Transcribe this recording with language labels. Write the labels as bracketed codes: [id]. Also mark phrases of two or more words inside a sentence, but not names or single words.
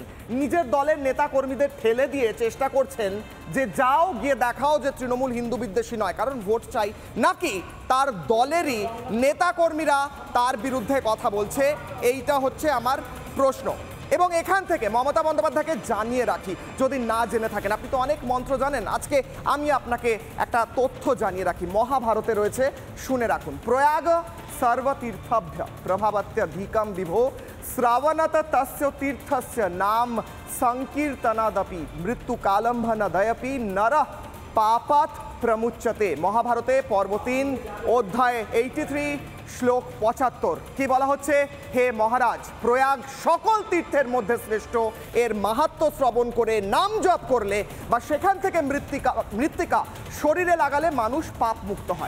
[bn] নিজের দলের নেতা কর্মীদের ঠেলে দিয়ে চেষ্টা করছেন যে যাও গিয়ে দেখাও যে তৃণমূল হিন্দু বিদ্বেষী নয়, কারণ ভোট চাই, নাকি তার দলেরই নেতা কর্মীরা তার বিরুদ্ধে কথা বলছে? এইটা হচ্ছে আমার প্রশ্ন। এবং এখান থেকে মমতা বন্দ্যোপাধ্যায়কে জানিয়ে রাখি, যদি না জেনে থাকেন, আপনি তো অনেক মন্ত্র জানেন, আজকে আমি আপনাকে একটা তথ্য জানিয়ে রাখি। মহাভারতে রয়েছে, শুনে রাখুন। [sa] প্রয়াগ सर्वतीर्थभ्य प्रभावत्यधिकं विभो श्रावणत तस्य तीर्थस्य नाम संकीर्तनादपि मृत्युकालंभनदयपि नरः पापात् प्रमुच्यते। [bn] মহাভারতে পর্ব 3 অধ্যায় 83 শ্লোক 75 কি বলা হচ্ছে? হে মহারাজ, প্রয়াগ সকল তীর্থের মধ্যে শ্রেষ্ঠ। এর মাহাত্ম্য শ্রবণ করে নাম জপ করলে বা সেখান থেকে মৃত্তিকা শরীরে লাগালে মানুষ পাপ মুক্ত হয়।